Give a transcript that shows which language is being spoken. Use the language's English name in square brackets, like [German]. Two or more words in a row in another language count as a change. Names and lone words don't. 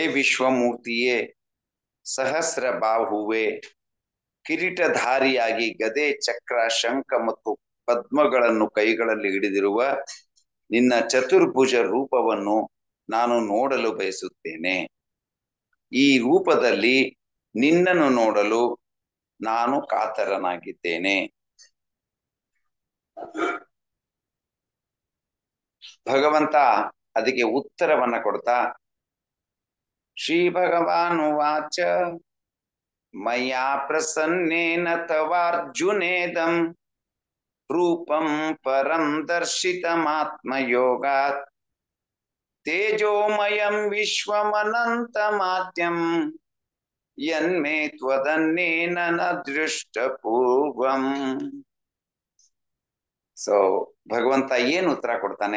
[Kannada] ವಿಶ್ವಮೂರ್ತಿಯೇ, ಸಹಸ್ರ ಬಾಹುವೆ, ಕಿರೀಟಧಾರಿಯಾಗಿ ಗದೆ ಚಕ್ರ ಶಂಖ ಮತ್ತು ಪದ್ಮಗಳನ್ನು ಕೈಗಳಲ್ಲಿ ಹಿಡಿದಿರುವ ನಿನ್ನ ಚತುರ್ಭುಜ ರೂಪವನ್ನು ನಾನು ನೋಡಲು ಬಯಸುತ್ತೇನೆ. ಈ ರೂಪದಲ್ಲಿ ನಿನ್ನನ್ನು ನೋಡಲು ನಾನು ಕಾತರನಾಗಿದ್ದೇನೆ. ಭಗವಂತ ಅದಕ್ಕೆ ಉತ್ತರವನ್ನ ಕೊಡ್ತಾ, [Sanskrit] ಶ್ರೀ ಭಗವಾನ್ ವಾಚ ಮಯಾ ಪ್ರಸನ್ನೇನ ತವಾರ್ಜುನೇದಂ ರೂಪಂ ಪರಂ ದರ್ಶಿತಮಾತ್ಮಯೋಗಾತ್ ತೇಜೋಮಯಂ ವಿಶ್ವಮನಂತಮಾದ್ಯಂ ಯನ್ಮೇ ತ್ವದನ್ನೇನ ನ ದೃಷ್ಟಪೂರ್ವಂ. [Kannada] ಸೊ ಭಗವಂತ ಏನು ಉತ್ತರ ಕೊಡ್ತಾನೆ?